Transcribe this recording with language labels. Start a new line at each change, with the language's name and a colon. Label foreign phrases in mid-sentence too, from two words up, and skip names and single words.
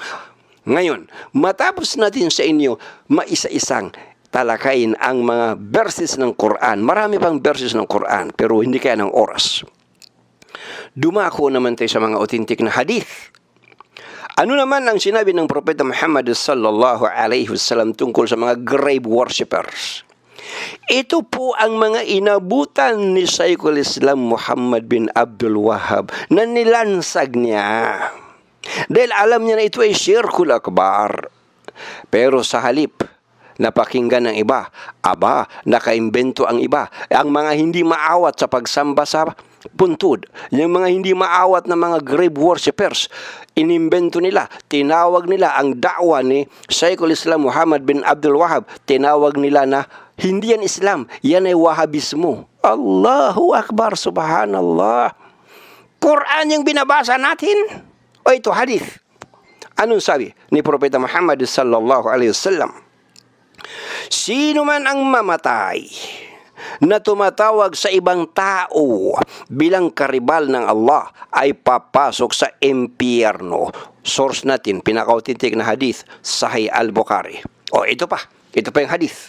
Filipino: Ngayon, matapos natin sa inyo maisa-isang talakayin ang mga verses ng Quran. Marami pang verses ng Quran, pero hindi kaya ng oras. Dumako naman tayo sa mga authentic na hadith. Ano naman ang sinabi ng Propeta Muhammad
Arabic: صلى الله عليه وسلم
Filipino: tungkol sa mga
English: grave worshippers?
Filipino: Ito po ang mga inabutan ni Shaykhul Islam Muhammad bin Abdul Wahhab na nilansag niya. Dahil alam niya na ito ay
Arabic: شرك أكبر.
Filipino: Pero sa halip, napakinggan ng iba, nakaimbento ang iba. Ang mga hindi maawat sa pagsamba sa puntod, yung mga hindi maawat na mga
English: grave worshippers,
Filipino: inimbento nila, tinawag nila ang da'wa ni Shaykhul Islam Muhammad bin Abdul Wahhab, tinawag nila na hindi yan Islam, yan ay Wahhabismo.
Arabic: الله أكبر، سبحان الله.
Filipino: Quran yung binabasa natin. O ito, hadith. Anong sabi ni Propeta Muhammad
Arabic: صلى الله عليه وسلم?
Filipino: Sino man ang mamatay na tumatawag sa ibang tao bilang karibal ng Allah ay papasok sa impyerno. Source natin, pinaka-authentic na hadith, Sahih Al-Bukhari. O ito pa yung hadith.